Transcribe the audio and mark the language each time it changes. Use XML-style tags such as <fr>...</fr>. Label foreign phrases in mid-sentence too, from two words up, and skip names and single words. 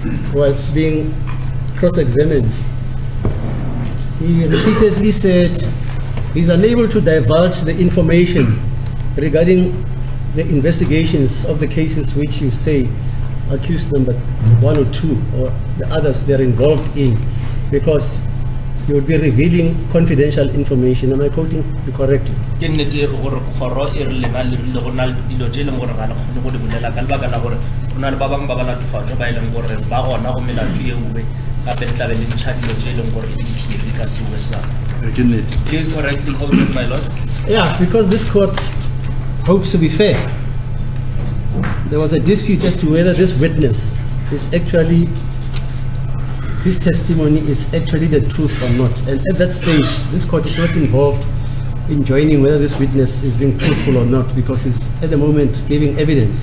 <en>was being cross-examined, he repeatedly said he's unable to divulge the information regarding the investigations of the cases which you say accused number 1 or 2 or the others they're involved in, because you would be revealing confidential information. Am I quoting you correctly?</en> <nso>Ke nnete gore kgoro e re lena le rile go na le dilo tse e leng gore ga le kgone go di bolela ka lebaka la gore go na le ba bangwe ba ba latofatšwa ba e leng gore ba gona go melato e nngwe gape le tlabe le ntšha dilo tse e leng gore di diphiri ka sewe sebaka. Ke nnete.</nso> <en>It is correctly quoted, my lord. Yeah, because this court hopes to be fair. There was a dispute as to whether this witness is actually, his testimony is actually the truth or not. And at that stage, this court is not involved in joining whether this witness is being truthful or not, because he's at the moment giving evidence.</en>